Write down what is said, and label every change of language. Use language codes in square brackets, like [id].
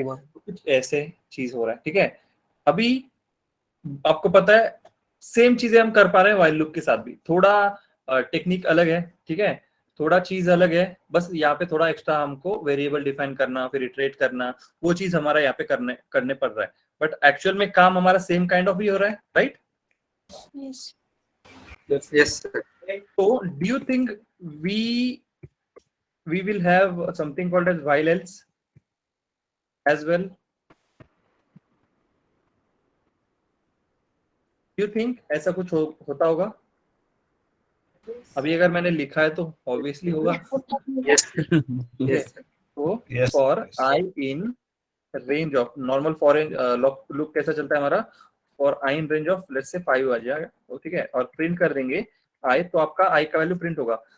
[hi] तो कुछ ऐसे चीज हो रहा है, ठीक है। अभी आपको पता है सेम चीजें हम कर पा रहे हैं व्हाइल लूप के साथ भी, थोड़ा टेक्निक अलग है, ठीक है, थोड़ा चीज अलग है, बस यहाँ पे थोड़ा एक्स्ट्रा हमको वेरिएबल डिफाइन करना, फिर इटरेट करना, वो चीज हमारा यहाँ पे करने पड़ रहा है, बट एक्चुअल में काम हमारा सेम काइंड ऑफ ही हो रहा है, right? [en] Yes, sir. So do you think we will have something called as while else as well? Do you think [hi] ऐसा कुछ होता होगा? अभी अगर मैंने लिखा है तो ऑब्वियसली होगा। [en] Yes. [hi] ठीक है, [en] Yes. [hi] तो [en] Yes. [hi] For I in range of normal for loop कैसा चलता है हमारा, for I in range of let's say 5 आ जाएगा, तो ठीक है, और प्रिंट कर देंगे आई, तो आपका आई का वैल्यू प्रिंट होगा।